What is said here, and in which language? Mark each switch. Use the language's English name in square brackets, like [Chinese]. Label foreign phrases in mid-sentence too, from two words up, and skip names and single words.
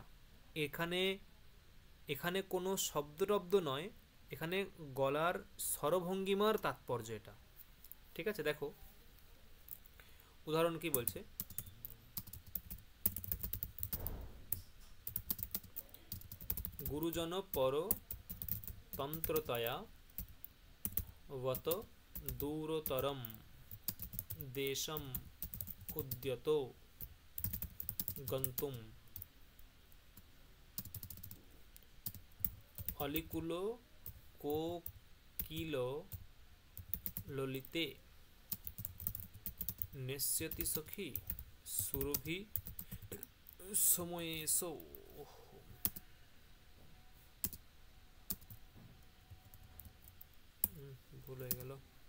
[Bangla] এখানে এখানে কোনো শব্দটব্দ নয়, এখানে গলার স্বরভঙ্গিমার তাৎপর্য এটা। ঠিক আছে, দেখো উদাহরণ কি বলছে। [Sanskrit] গুরুজন পর তন্ত্রতয়া वत दूरतरम देशम उद्यतो गंतुम अलिकुलो कोकिलो ललिते नेष्यति सखी सुरभि समयेषु। [Bangla] ভুল হয়ে গেল।